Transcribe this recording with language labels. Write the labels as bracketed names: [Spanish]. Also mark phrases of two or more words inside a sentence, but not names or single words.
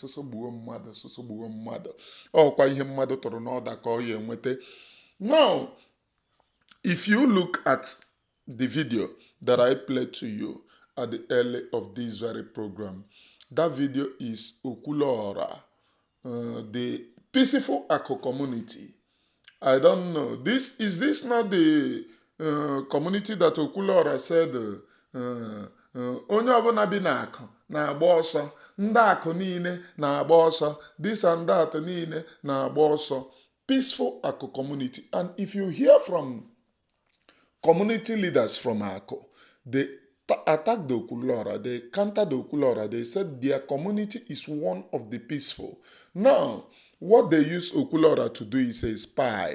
[English] Now, if you look at the video that I played to you at the early of this very program, that video is Okwuru Ọra, the peaceful Ako community. I don't know. Is this not the community that Okwuru Ọra said, [Igbo] onye ọbụla bi n'akụ na-agba ọsọ, ndị akụ niile na-agba ọsọ, [English] this and that [Igbo] niile na-agba ọsọ. [English] Peaceful Ako community. And if you hear from community leaders from Ako, they attacked the Okwuru Ọra, they countered the Okwuru Ọra, they said their community is one of the peaceful. Now, what they use Okwuru Ọra to do is a spy.